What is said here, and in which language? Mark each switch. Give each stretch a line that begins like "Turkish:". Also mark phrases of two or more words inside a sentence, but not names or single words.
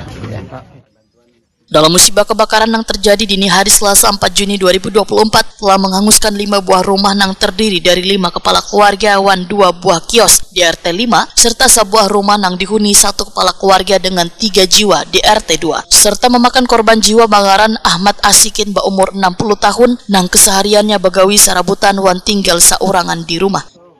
Indonesian: Dalam musibah kebakaran yang terjadi dini hari Selasa 4 Juni 2024 telah menghanguskan 5 buah rumah yang terdiri dari 5 kepala keluarga wan 2 buah kios di RT 5 serta sebuah rumah yang dihuni 1 kepala keluarga dengan 3 jiwa di RT 2 serta memakan korban jiwa Bangaran Ahmad Asikin berumur 60 tahun yang kesehariannya begawi sarabutan wan tinggal seorangan di rumah.